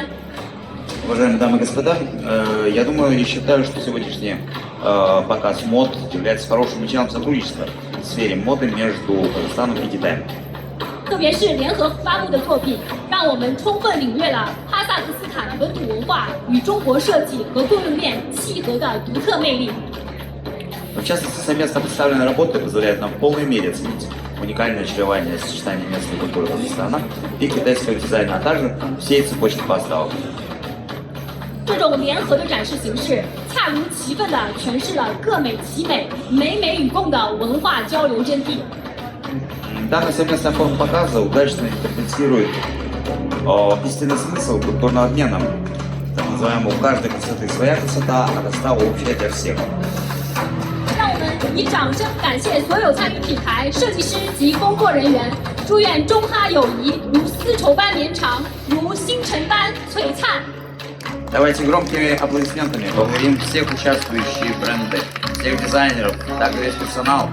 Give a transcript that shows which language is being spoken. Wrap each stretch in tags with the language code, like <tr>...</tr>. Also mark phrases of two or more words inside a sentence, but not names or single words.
<ru>Уважаемые дамы и господа, я думаю и считаю, что сегодняшний показ мод является хорошим началом сотрудничества в сфере моды между Казахстаном и Китаем.</ru> <zh>特别是联合发布的作品，让我们充分领略了哈萨克斯坦本土文化与中国设计和供应链契合的独特魅力。</zh> <ru>В частности, совместно представленные работы позволяют нам в полной мере оценить уникальное чередование сочетания местной культуры Казахстана и китайского дизайна, а также всей цепочки поставок.</ru> <zh>这种联合的展示形式，恰如其分地诠释了各美其美、美美与共的文化交流真谛。</zh> <ru>Данная совместная форма показа удачно интерпретирует истинный смысл культурного обмена, так называемого «у каждой красоты своя красота, а красота общая для всех».</ru> <zh>让我们以掌声感谢所有参与品牌、设计师及工作人员，祝愿中哈友谊如丝绸般绵长，如星辰般璀璨。</zh> <ru>Давайте громкими аплодисментами поблагодарим всех участвующих бренды, всех дизайнеров, также весь персонал.</ru>